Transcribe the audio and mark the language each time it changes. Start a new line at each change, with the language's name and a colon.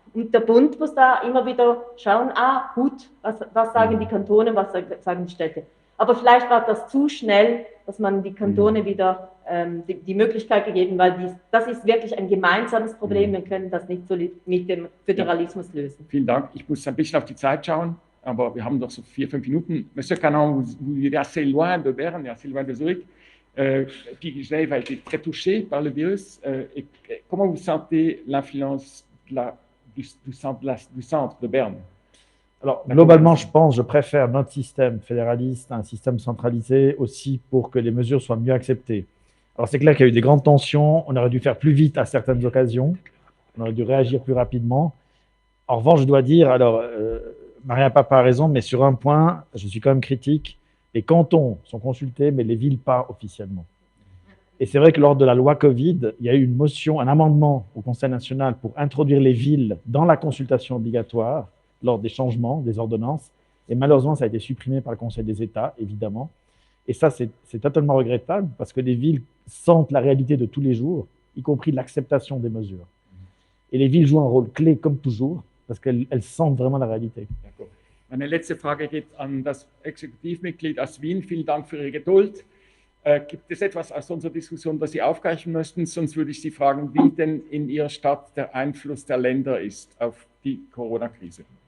German: Und der Bund muss da immer wieder schauen, gut, was sagen die Kantone, was sagen die Städte. Aber vielleicht war das zu schnell, dass man die Kantone wieder die Möglichkeit gegeben, weil das ist wirklich ein gemeinsames Problem. Wir können das nicht so mit dem Föderalismus lösen. Vielen Dank. Ich muss ein bisschen auf die Zeit schauen, aber wir haben noch so 4-5 Minuten.
French: Monsieur Canon, vous vivez assez loin de Berne, assez loin de Zurich. Puis Genève a été très touchée par le virus. Et comment vous sentez l'influence du centre de Berne? Alors, globalement, je préfère notre système fédéraliste à un système centralisé aussi pour que les mesures soient mieux acceptées. Alors, c'est clair qu'il y a eu des grandes tensions, on aurait dû faire plus vite à certaines occasions, on aurait dû réagir plus rapidement. En revanche, je dois dire, alors, Maria Papa a raison, mais sur un point, je suis quand même critique. Les cantons sont consultés, mais les villes pas officiellement. Et c'est vrai que lors de la loi Covid, il y a eu une motion, un amendement au Conseil national pour introduire les villes dans la consultation obligatoire lors des changements, des ordonnances. Et malheureusement, ça a été supprimé par le Conseil des États, évidemment. Et ça, c'est totalement regrettable parce que les villes sentent la réalité de tous les jours, y compris l'acceptation des mesures. Et les villes jouent un rôle clé, comme toujours, parce qu'elles sentent vraiment la réalité. D'accord.
German: Meine letzte Frage geht an das Exekutivmitglied aus Wien. Vielen Dank für Ihre Geduld. Gibt es etwas aus unserer Diskussion, das Sie aufgreifen möchten? Sonst würde ich Sie fragen, wie denn in Ihrer Stadt der Einfluss der Länder ist auf die Corona-Krise.